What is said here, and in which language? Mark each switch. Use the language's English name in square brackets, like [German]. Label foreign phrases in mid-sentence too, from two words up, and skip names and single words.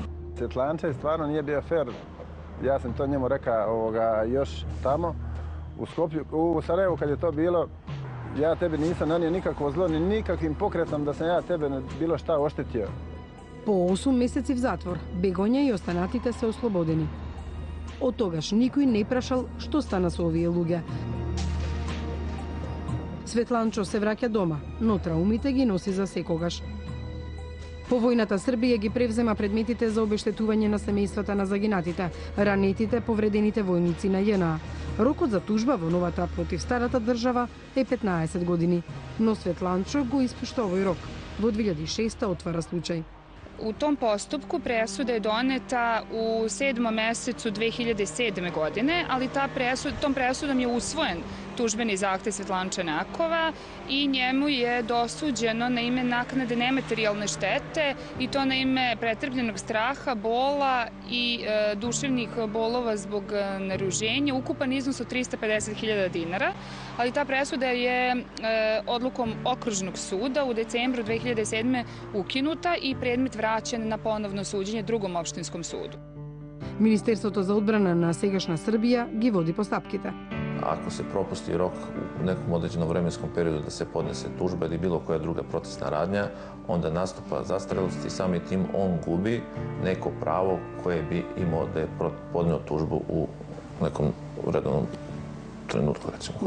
[Croatian] Svjetlančev stvarno nije bio fair. Ja sam to njemu rekao još tamo u Skoplju. U Sarajevu kad je to bilo, ja tebi nisam nanio nikakvo zlo, ni nikakvim pokretom da sam ja tebe bilo šta oštetio. [Macedonian] Po 8 месеци в затвор, Бегоња и останатите се ослободени. Од тогаш никој не прашал што стана со овие луѓе. Светланчо се враќа дома, но траумите ги носи за секогаш. По војната Србија ги превзема предметите за обештетување на семејствата на загинатите, ранетите, повредените војници на JNA. Рокот за тужба во новата против старата држава е 15 години, но Светланчо го испушта овој рок. Во 2006 отвара случај. [Serbian] U tom postupku presuda je doneta u 7. mesecu 2007. godine, ali tom presudom je usvojen tužbeni zahtev Svetlanče Nakova i njemu je dosuđeno na ime naknade nematerijalne štete i to na ime pretrpljenog straha, bola i duševnih bolova zbog naruženja, ukupan iznos od 350.000 dinara, ali ta presuda je odlukom Okružnog suda u decembru 2007. ukinuta i predmet vraćen na ponovno suđenje drugom opštinskom sudu. [Macedonian] Министерството за одбрана на сегашна Србија ги води постапките. [Serbian] Ako se propusti rok u nekom određenom vremenskom periodu da se podnese tužba ili bilo koja druga procesna radnja, onda nastupa zastarelost i samim tim on gubi neko pravo koje bi imao da je podneo tužbu u nekom redovnom trenutku, recimo.